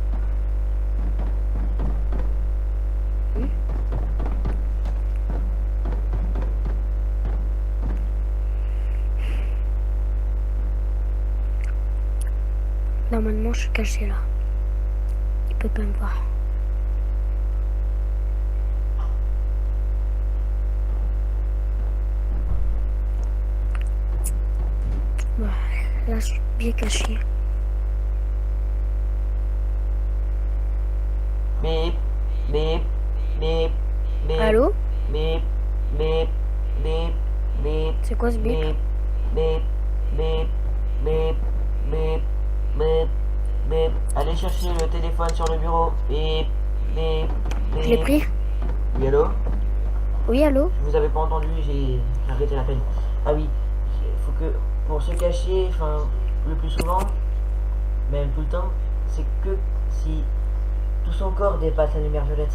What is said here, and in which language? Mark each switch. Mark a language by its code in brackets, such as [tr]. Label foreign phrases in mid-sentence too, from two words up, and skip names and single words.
[fr] Normalement, je suis cachée là. Il peut pas me voir. Voilà, là, je suis bien cachée. Bip, bip, bip, bip. Allô? Bip, bip, bip, bip. C'est quoi ce bip? Bip, bip, bip, bip, bip, bip, bip. Allez chercher le téléphone sur le bureau. Bip, bip, bip. Je l'ai pris? Oui, allô? Oui, allô? Je vous avais pas entendu, j'ai arrêté l'appel. Ah oui, il faut que pour se cacher, enfin, le plus souvent, même tout le temps, c'est que si tout son corps dépasse la lumière violette.